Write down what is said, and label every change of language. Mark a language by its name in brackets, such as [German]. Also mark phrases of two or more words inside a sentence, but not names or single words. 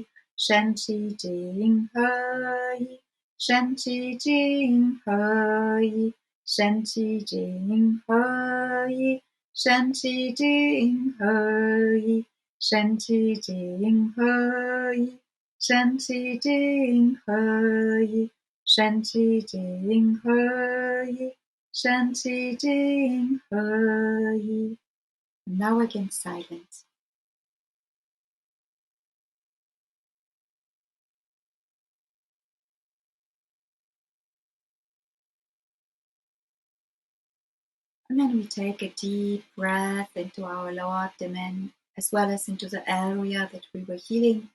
[Chinese] 神气精合一，神气精合一，神气精合一，神气精合一，神气精合一，神气精合一，神气精合一，神气精合一, Shen Qi Jing He Yi, Shen Qi Jing He Yi, Shen Qi Jing He Yi, Shen Qi Jing He Yi, Shen Qi Jing He Yi, Shen Qi Jing He Yi, Shen Qi Jing He Yi. [English] Now again silence. And then we take a deep breath into our lower abdomen, as well as into the area that we were healing.